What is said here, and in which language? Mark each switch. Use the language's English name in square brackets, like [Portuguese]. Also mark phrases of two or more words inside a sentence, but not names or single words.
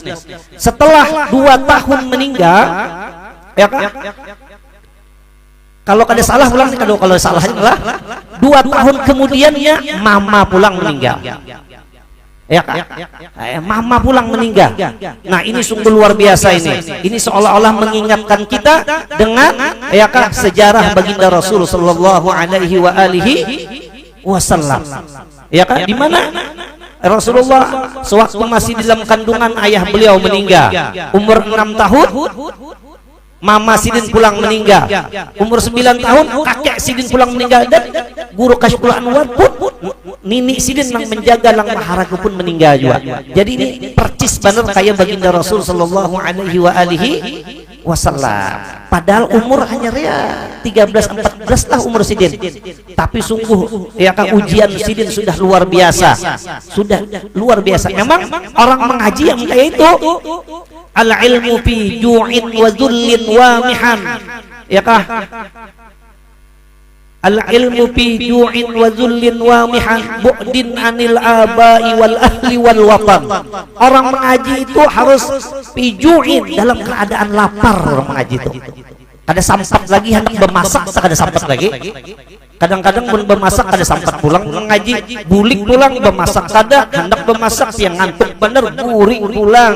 [Banjar] Setelah 2 tahun meninggal, kalau kada salah pulang, kalau salahnya adalah 2 tahun kemudiannya Mama pulang meninggal. Mama pulang meninggal. [Indonesian] Nah, ini sungguh luar biasa ini. Ini seolah-olah mengingatkan kita dengan sejarah baginda Rasul [Arabic] صلى الله عليه وسلم. [Indonesian] Di mana Rasulullah sewaktu masih dalam kandungan ayah beliau meninggal, umur 6 tahun. [Banjar] Mama Sidin pulang meninggal, umur 9 tahun kakek Sidin pulang meninggal, dan Guru Kashful Anwar pun Nini Sidin yang menjaga Lang Maharaga pun meninggal juga. Jadi ini percis benar kayak baginda Rasul [Arabic] صلى الله عليه وسلم. [Banjar] Padahal umur hanya 13-14 lah umur Sidin. Tapi sungguh ujian Sidin sudah luar biasa. Memang orang mengaji yang kayak itu [Arabic] العلم في جوع وذل ومحن. العلم في جوع وذل ومحن بعد عن الآباء والأهل والوطن. [Banjar] Orang mengaji itu harus [Arabic] في جوع, [Banjar] dalam keadaan lapar. Orang mengaji itu kada sampat lagi, hendak bermasak kada sampat lagi. Kadang-kadang pun bemasak kada sempat pulang mengaji, bulik pulang bemasak kada, hendak bemasak yang ngantuk bener buring pulang.